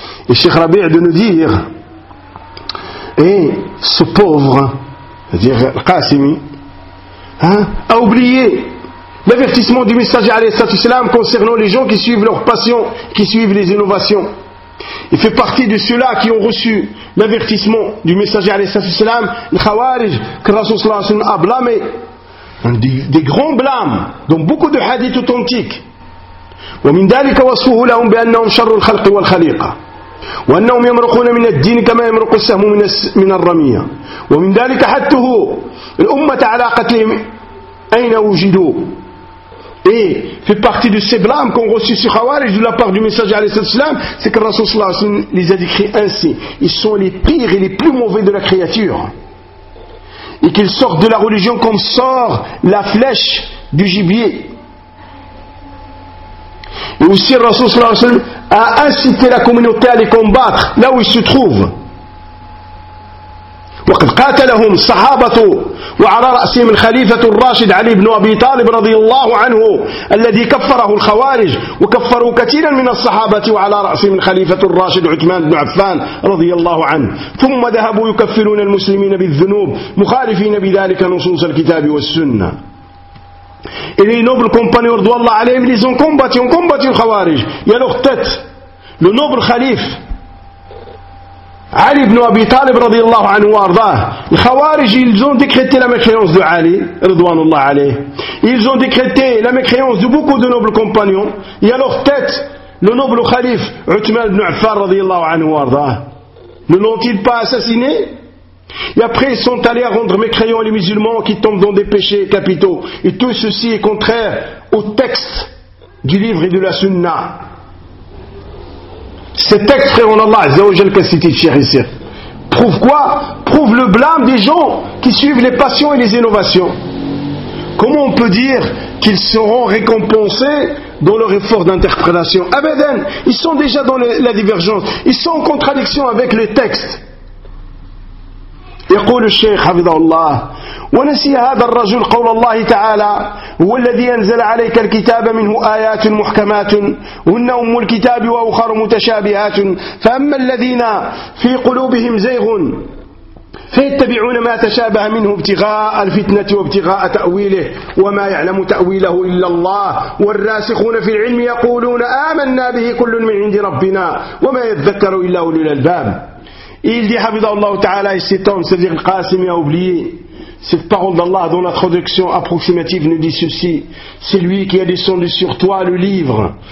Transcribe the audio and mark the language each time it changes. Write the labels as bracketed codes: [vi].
[fr] الشيخ ربيع de nous dire, et ce pauvre, c'est-à-dire Al-Qasimi, a oublié l'avertissement du messager alayhi salatu wasalam concernant les gens qui suivent leurs passions, qui suivent les innovations. Il fait partie de ceux-là qui ont reçu l'avertissement du messager alayhi salatu wasalam, le khawarij, que le Rasoul sallallahu alayhi wasalam a blâmé. Des grands blâmes dans beaucoup de hadiths authentiques. [ar] ومن ذلك وصفه لهم بأنهم شر الخلق والخليقة وأنهم يمرقون من الدين كما يمرق السهم من الرمية ومن ذلك حثه الأمة على قتلهم أين وجدوا. [fr] Et fait partie de ces blâmes qu'ont reçus ces khawarij de la part du messager alayhi salatu wasalam, c'est que le Rasoul sallallahu alayhi wasallam les a décrits ainsi: ils sont les pires et les plus mauvais de la créature. Et qu'ils sortent de la religion comme sort la flèche du gibier. Et aussi, le Rasoul sallallahu alayhi wa sallam a incité la communauté à les combattre là où ils se trouvent. [ar] وقد قاتلهم صحابة وعلى رأسهم الخليفة الراشد علي بن أبي طالب رضي الله عنه الذي كفره الخوارج وكفروا كثيرا من الصحابة وعلى رأسهم الخليفة الراشد عثمان بن عفان رضي الله عنه ثم ذهبوا يكفرون المسلمين بالذنوب مخالفين بذلك نصوص الكتاب والسنة. [fr] Et les nobles compagnons de Allah عليهم les ont combattu les khawarij. Et à leur tête, le noble calife Ali ibn Abi Talib radiyallahu anhu wa ardah, les khawarij, ils ont décrété la mécréance de Ali radiyallahu alayhi. Ils ont décrété la mécréance de beaucoup de nobles compagnons. Et à leur tête, le noble calife Uthman ibn Affan radiyallahu anhu wa ardah, ne l'ont-ils pas assassiné? Et après, ils sont allés rendre mécréants les musulmans qui tombent dans des péchés capitaux. Et tout ceci est contraire au texte du livre et de la sunna. Ces textes, frère en Allah, Zawajal Kassiti, cher ici, prouve quoi? Prouve le blâme des gens qui suivent les passions et les innovations. Comment on peut dire qu'ils seront récompensés dans leur effort d'interprétation? Abedan, ils sont déjà dans la divergence. Ils sont en contradiction avec les textes. [ar] يقول الشيخ حفظه الله ونسي هذا الرجل قول الله تعالى هو الذي أنزل عليك الكتاب منه آيات محكمات هن أم الكتاب وأخر متشابهات فأما الذين في قلوبهم زيغ فيتبعون ما تشابه منه ابتغاء الفتنة وابتغاء تأويله وما يعلم تأويله إلا الله والراسخون في العلم يقولون آمنا به كل من عند ربنا وما يذكر إلا أولي الألباب. [fr] Et il dit, Habidallahu ta'ala, et cet homme, c'est-à-dire Qasim, a oublié cette parole d'Allah dont la traduction approximative nous dit ceci: c'est lui qui a descendu sur toi le livre.